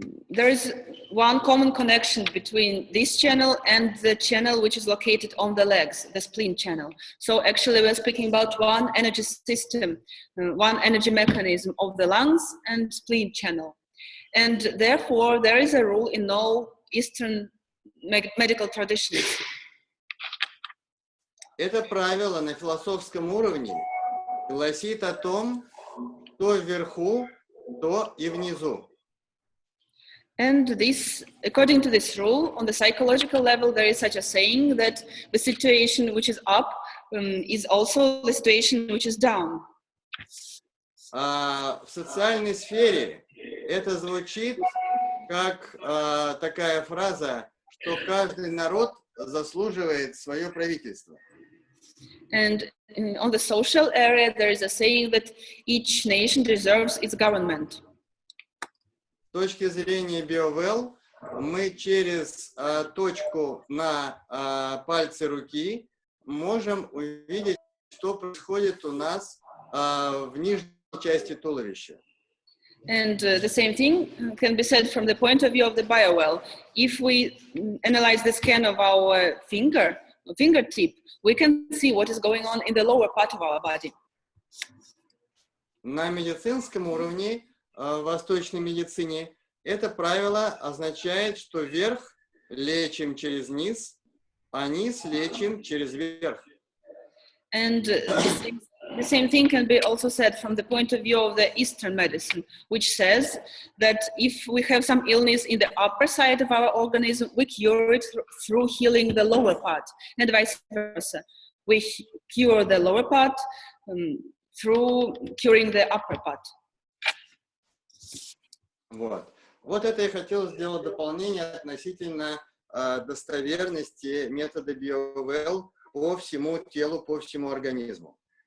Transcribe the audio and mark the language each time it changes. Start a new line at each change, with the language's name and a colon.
English: there is one common connection between this channel and the channel which is located on the legs, the spleen channel. So actually we're speaking about one energy system, one energy mechanism of the lungs and spleen channel. And therefore there is a rule in all Eastern medical traditions.
Russian: Это правило на философском уровне гласит о том, кто вверху, то и внизу.
English: And this, according to this rule, on the psychological level, there is such a saying that the situation which is up is also the situation which is down.
Russian: В социальной сфере это звучит как такая фраза, что каждый народ заслуживает свое правительство.
English: And on the social area, there is a saying that each nation deserves its government.
Russian: С точки зрения BioWell, мы через точку на пальце руки можем увидеть, что происходит у нас в нижней части туловища.
English: And the same thing can be said from the point of view of the BioWell. If we analyze the scan of our fingertip, we can see what is going on in the lower part of our body.
Russian: На медицинском уровне, в восточной медицине, это правило означает, что верх лечим через низ, а низ лечим через верх.
English: And the same thing can be also said from the point of view of the Eastern medicine, which says that if we have some illness in the upper side of our organism, we cure it through healing the lower part, and vice versa. We cure the lower part through curing the upper part.
Russian: Вот это я хотел сделать дополнение относительно достоверности метода BioWell по всему телу, по всему организму.